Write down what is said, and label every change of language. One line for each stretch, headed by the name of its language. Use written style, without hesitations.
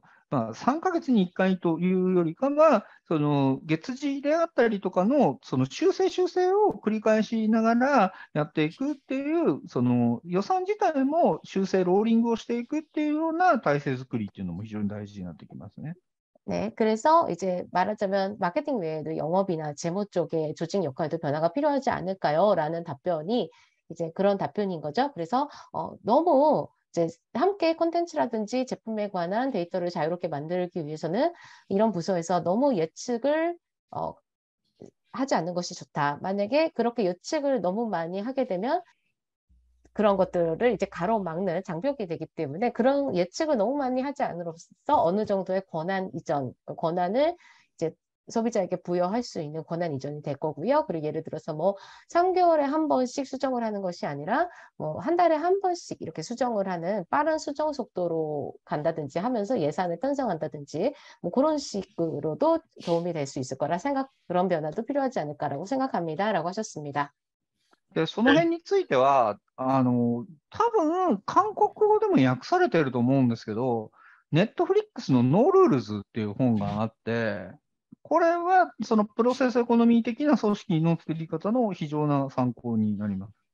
Japanese: 3ヶ月に1回というよりかは、月次であったりとかの、修正を繰り返しながらやっていくっていう、予算自体も修正、ローリングをしていくっていうような体制作りっていうのも非常に大事になってきますね。
Korean: 네, 그래서 이제 말하자면 마케팅 외에도 영업이나 재무 쪽의 조직 역할도 변화가 필요하지 않을까요? 라는 답변이 이제 그런 답변인 거죠. 그래서 너무 이제 함께 콘텐츠라든지 제품에 관한 데이터를 자유롭게 만들기 위해서는 이런 부서에서 너무 예측을 하지 않는 것이 좋다. 만약에 그렇게 예측을 너무 많이 하게 되면 그런 것들을 이제 가로막는 장벽이 되기 때문에 그런 예측을 너무 많이 하지 않으로써 어느 정도의 권한 이전, 권한을 이제 소비자에게 부여할 수 있는 권한 이전이 될 거고요. 그리고 예를 들어서 뭐 3개월에 한 번씩 수정을 하는 것이 아니라 뭐 한 달에 한 번씩 이렇게 수정을 하는 빠른 수정 속도로 간다든지 하면서 예산을 편성한다든지 뭐 그런 식으로도 도움이 될 수 있을 거라 그런 변화도 필요하지 않을까라고 생각합니다라고 하셨습니다.
Japanese: で、その辺については、多分、韓国語でも訳されてると思うんですけど、ネットフリックスのノールールズっていう本があって、これはそのプロセスエコノミー的な組織の作り方の非常な参考になります。